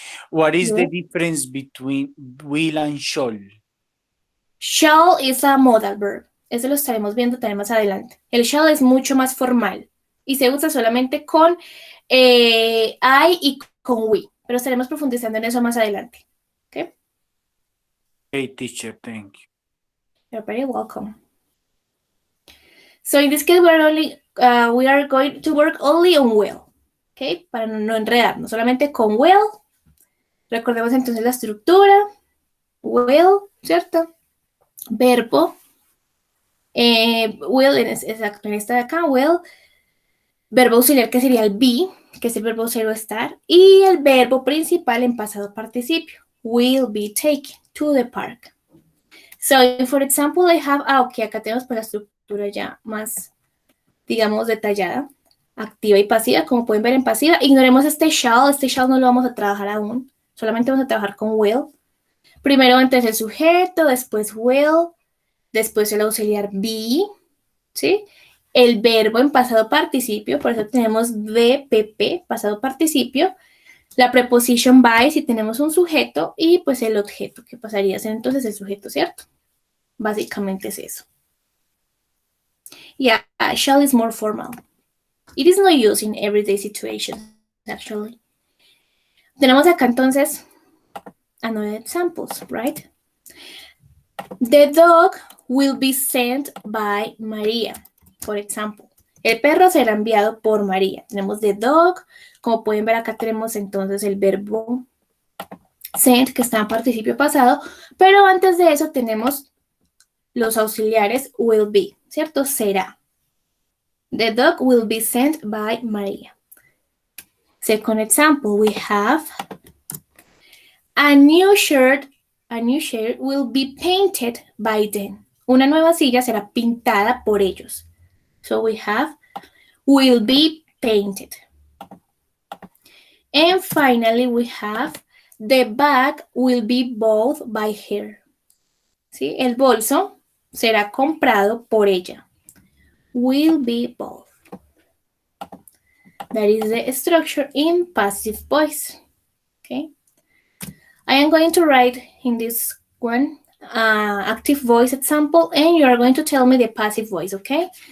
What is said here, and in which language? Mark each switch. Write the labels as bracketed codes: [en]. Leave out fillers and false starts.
[en] What is the difference between will and shall? Shall is a modal verb. [es] Eso lo estaremos viendo también más adelante. El shall es mucho más formal y se usa solamente con I y con we, pero estaremos profundizando en eso más adelante. ¿Okay? [en] Hey, teacher, thank you. You're very welcome. So in this case, we are going to work only on will. [es] ¿Okay? Para no enredarnos, solamente con will. Recordemos entonces la estructura. Will, ¿cierto? Verbo. Will, exacto, en esta de acá, will. Verbo auxiliar que sería el be, que es el verbo auxiliar estar. Y el verbo principal en pasado participio. [en] Will be taken to the park. So, for example, I have, ok, [es] acá tenemos pues la estructura ya más, digamos, detallada. Activa y pasiva, como pueden ver en pasiva. Ignoremos este shall no lo vamos a trabajar aún. Solamente vamos a trabajar con will. Primero antes el sujeto, después will, después el auxiliar be, ¿sí? El verbo en pasado participio, por eso tenemos VPP, pasado participio. La preposition by, si tenemos un sujeto, y pues el objeto, que pasaría a ser entonces el sujeto, ¿cierto? Básicamente es eso. [en] Yeah, shall is more formal. It is not used in everyday situations, actually. [es] Tenemos acá entonces [en] another examples, right? The dog will be sent by Maria, for example. [es] El perro será enviado por María. Tenemos the dog. Como pueden ver acá tenemos entonces el verbo sent, que está en participio pasado. Pero antes de eso tenemos los auxiliares will be, ¿cierto? Será. [en] The dog will be sent by Maria. Second example, we have a new shirt will be painted by them. [es] Una nueva silla será pintada por ellos. [en] So we have will be painted. And finally we have the bag will be bought by her. [es] ¿Sí? El bolso será comprado por ella. [en] Will be bought. That is the structure in passive voice. Okay. I am going to write in this one active voice example, and you are going to tell me the passive voice, okay?